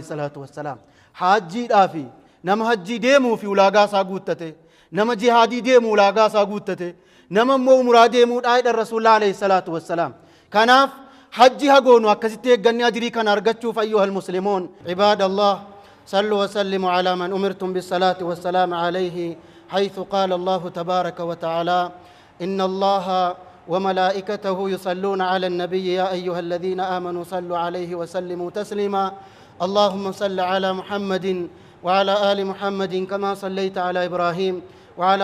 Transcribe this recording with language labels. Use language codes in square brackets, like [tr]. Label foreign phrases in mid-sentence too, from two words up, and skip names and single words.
[ar] الصلاة والسلام [om] hajjiidhaafi nama hajjii deemuu fi ulaagaa isaa guuttate nama jihaadii deemuu ulaagaa isaa guuttate nama immoo umraa deemuudhaa jedha [ar] رسول الله عليه الصلاة والسلام [om] kanaaf hajji hagoonu akkasitti eegganni ajrii kana argachuuf [ar] أيها المسلمون عباد الله صلوا وسلموا على من أمرتم بالصلاة والسلام عليه حيث قال الله تبارك وتعالى إن الله وملائكته يصلون على النبي يا أيها الذين آمنوا صلوا عليه وسلموا تسليما اللهم صل على محمد وعلى آل محمد كما صليت على إبراهيم وعلى